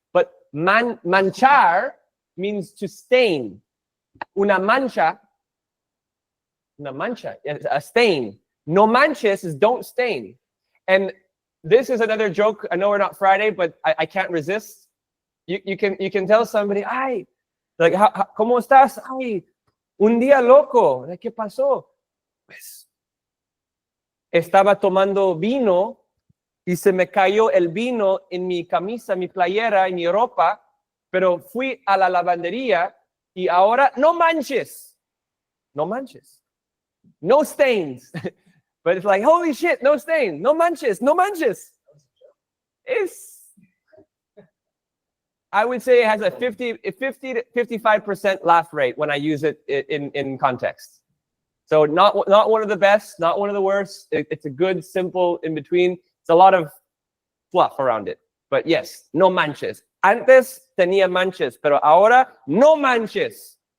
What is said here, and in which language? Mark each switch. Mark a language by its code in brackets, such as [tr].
[en] But manchar means to stain. [es] Una mancha, [en] a stain. [es] No manches [en] is don't stain. And this is another joke. I know we're not Friday, but I can't resist. You can tell somebody, ay, like, [es] ¿cómo estás? Ay, un día loco. [en] Like, [es] ¿qué pasó? Pues, estaba tomando vino y se me cayó el vino en mi camisa, mi playera y mi ropa, pero fui a la lavandería y ahora no manches. No manches. [en] No stains. But it's like, holy shit, no stains. [es] No manches. No manches. [en] I would say it has a 50 to 55% laugh rate when I use it in context. So not one of the best, not one of the worst. It's a good, simple in between. It's a lot of fluff around it. But yes, [es] no manches. Antes tenía manches, pero ahora no manches.